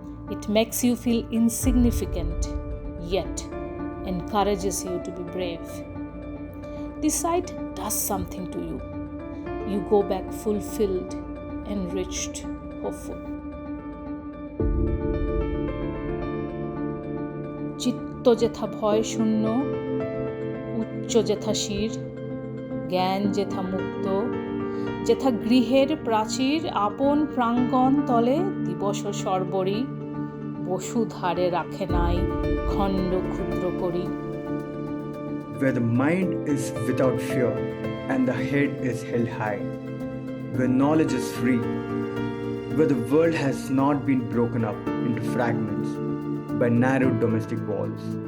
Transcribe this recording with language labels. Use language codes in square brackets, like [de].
[en] It makes you feel insignificant, yet encourages you to be brave. The sight does something to you. You go back fulfilled, enriched, hopeful. [bn] চিত্ত যেথা ভয় শূন্য, উচ্চ যেথা শির, জ্ঞান যেথা মুক্ত, যেথা গৃহের প্রাচীর আপন প্রাঙ্গণ তলে দিবস সর্বরী, বসুধারে রাখে নাই খণ্ড ক্ষুদ্র করি। [en] Where the mind is without fear and the head is held high, where knowledge is free, where the world has not been broken up into fragments by narrow domestic walls.